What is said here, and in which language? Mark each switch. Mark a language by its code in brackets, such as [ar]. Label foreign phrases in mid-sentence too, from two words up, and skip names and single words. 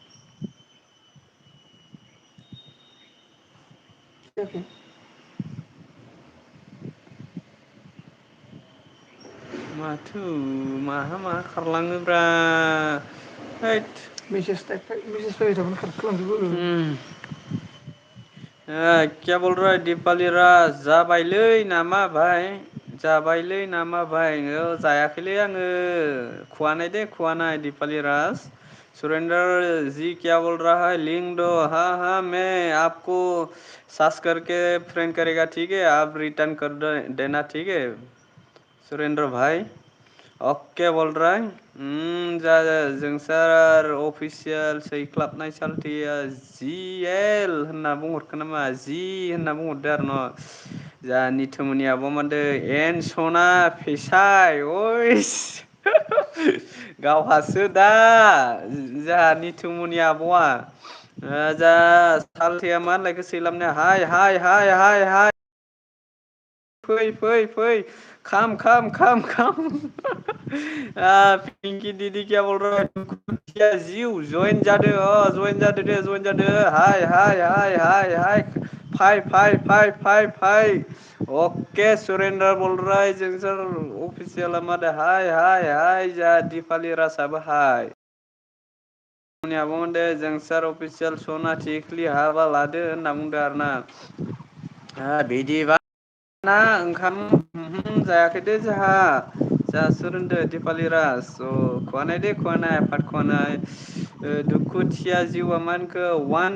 [brx] माथो माहा मा खारलाङोब्रा हैद मेसेज फैबाय थाबा खारख्लांजोबो। केबल राय दिपालि राज जाबायलै नामा भाय जाबायलै नामा भाय जायाखैलै आङो खुवानाय दे खुवानाय दिपालि राज सुरेंद्र [hi] जी क्या बोल रहा है लिंक दो हाँ हाँ मैं आपको सर्च करके फ्रेंड करेगा ठीक है आप रिटर्न कर देना ठीक है सुरेंद्र भाई अके बोल रहा है [brx] जा जोंसार अफिसियेल सैख्लाबनाय सालथेया जि एल होनना बुंहरखो नामा जि होनना बुंहरदो आरो न' जा निथुमनि आब' माथो एन सना फेसाय अइस गावहासो दा जोंहा निथुमनि आब'आ जा सालथेया मा होननायखौ सैलाबनाया हाय हाय हाय हाय हाय फै फै फै खाम पिंकि [hi] दीदी क्या बोल रहा है [brx] जिउ जइन जादो जइन जादो दे जइन जादो हाय हाय हाय हाय हाय फाय अके सुरेन्द्र [hi] बोल रहा है [brx] जोंसोर अफिसियेला मादो हाय हाय हाय जा दिपालि राजाबो हाय नि आब' मोनदो जोंसार अफिसियेल सना थिख्लि हाबा लादो होनना बुंदो आरो ना बिदिबा ना ओंखाम जायाखै दे जोंहा जाहासो रोंदो दिपालि राज खवानाय दे खवानाय आफाद खवानाय दुखुथिया जिउआ मा होनखो वान